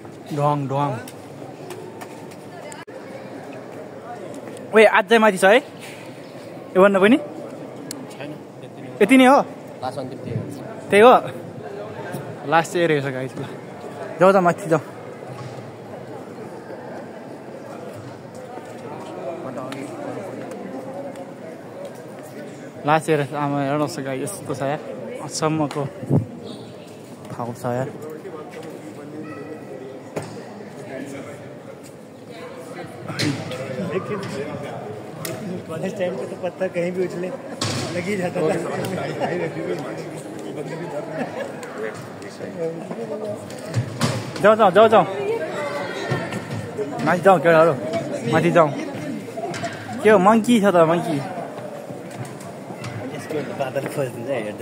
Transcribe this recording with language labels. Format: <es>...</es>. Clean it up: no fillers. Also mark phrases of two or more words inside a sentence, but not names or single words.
<ne>ढोङ ढोङ ओए आज चाहिँ माथि छ है यो भन्नु पनि यति नै हो त्यही हो लास्ट चाहिँ रहेछ गाइस जाउँ त माथि जाउँ लास्ट चाहिँ रहेछ आमा हेर्नुहोस् गाई यस्तो छ यार अचम्मको ठाउँ छ यार</ne> <en>college time</en> <hi>पे तो पत्थर कहीं भी उछले लग ही जाता था</hi> <ne>जाउँ जाउँ जाउँ जाउँ माथि जाउँ केटाहरू माथि जाउँ के हो मङ्की छ त मङ्की यसको बादल खोजिदिन्छ हेर्दा</ne>